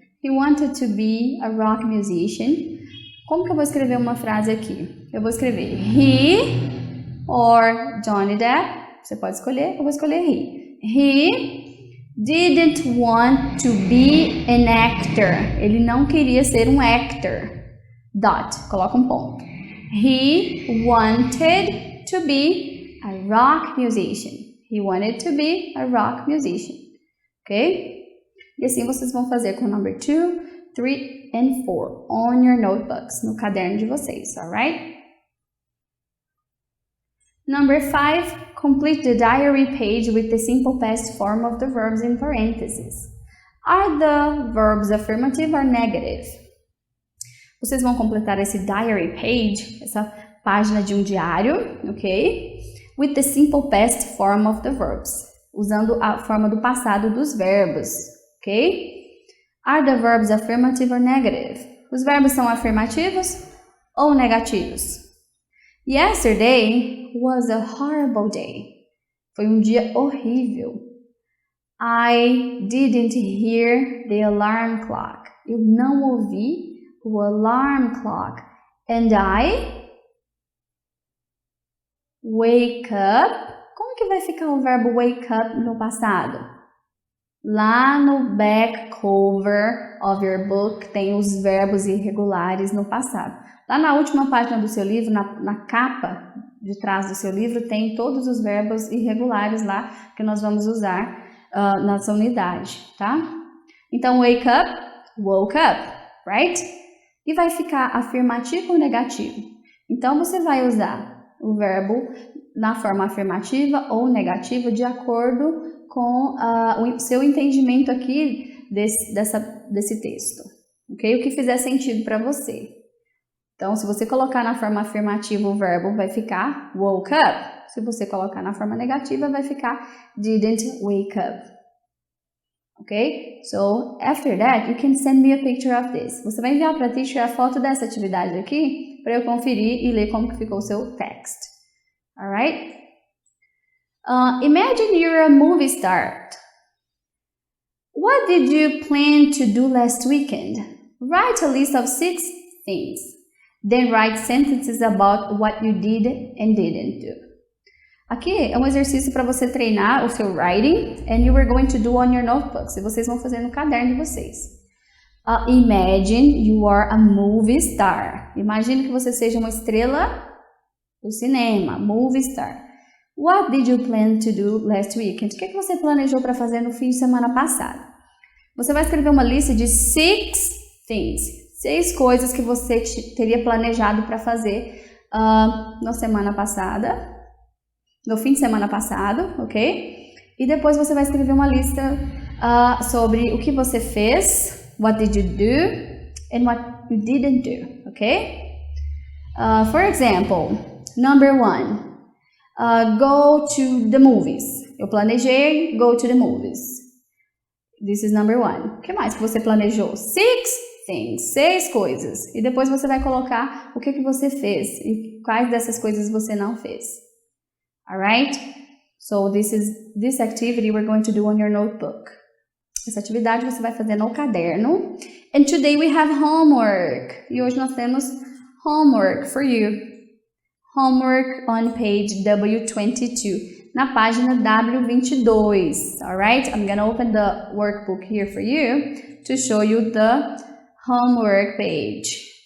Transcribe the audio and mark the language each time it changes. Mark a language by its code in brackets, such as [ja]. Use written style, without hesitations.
[en] He wanted to be a rock musician. [pt] Como que eu vou escrever uma frase aqui? Eu vou escrever he or Johnny Depp. Você pode escolher, eu vou escolher he. [en] He didn't want to be an actor. [pt] Ele não queria ser um actor. Dot, coloca um ponto. [en] He wanted to be a rock musician. He wanted to be a rock musician. Ok? [pt] E assim vocês vão fazer com o number 2, 3 [en] and 4 on your notebooks, [pt] no caderno de vocês, alright? [en] Number 5, complete the diary page with the simple past form of the verbs in parentheses. Are the verbs affirmative or negative? [pt] Vocês vão completar esse diary page, essa página de um diário, ok? [en] With the simple past form of the verbs, [pt] usando a forma do passado dos verbos, ok? [en] Are the verbs affirmative or negative? [pt] Os verbos são afirmativos ou negativos? [en] Yesterday was a horrible day. [pt] Foi um dia horrível. [en] I didn't hear the alarm clock. [pt] Eu não ouvi o alarm clock. [en] And I wake up. [pt] Como que vai ficar o verbo wake up no passado? Lá no [en] back cover of your book [pt] tem os verbos irregulares no passado. Lá na última página do seu livro, na capa de trás do seu livro, tem todos os verbos irregulares lá que nós vamos usar nessa unidade, tá? Então, wake up, woke up, right? E vai ficar afirmativo ou negativo? Então, você vai usar o verbo na forma afirmativa ou negativa de acordo com o seu entendimento aqui desse texto, ok? O que fizer sentido para você. Então, se você colocar na forma afirmativa o verbo, vai ficar woke up. Se você colocar na forma negativa, vai ficar didn't wake up. Ok? [en] So, after that, you can send me a picture of this. [pt] Você vai enviar para a teacher a foto dessa atividade aqui, para eu conferir e ler como que ficou o seu text. Alright? [en] Imagine you're a movie star. What did you plan to do last weekend? Write a list of 6 things. Then write sentences about what you did and didn't do. [pt] Aqui é um exercício para você treinar o seu [en] writing and you are going to do on your notebooks. [pt] E vocês vão fazer no caderno de vocês. [en] Imagine you are a movie star. [pt] Imagine que você seja uma estrela do cinema, movie star. [en] What did you plan to do last weekend? [pt] O que você planejou para fazer no fim de semana passado? Você vai escrever uma lista de 6 things. 6 coisas que você teria planejado para fazer na semana passada, no fim de semana passado, ok? E depois você vai escrever uma lista sobre o que você fez, [en] what did you do, and what you didn't do, [pt] ok? [en] For example, number 1, Go to the movies. [pt] Eu planejei [en] go to the movies. This is number 1. [pt] O que mais que você planejou? 6 things. 6 coisas. E depois você vai colocar o que você fez e quais dessas coisas você não fez. Alright? [en] So this activity we're going to do on your notebook. [pt] Essa atividade você vai fazer no caderno. [en] And today we have homework. [pt] E hoje nós temos [en] homework for you. Homework on page W22. [pt] Na página W22. Alright? [en] I'm gonna open the workbook here for you to show you the homework page.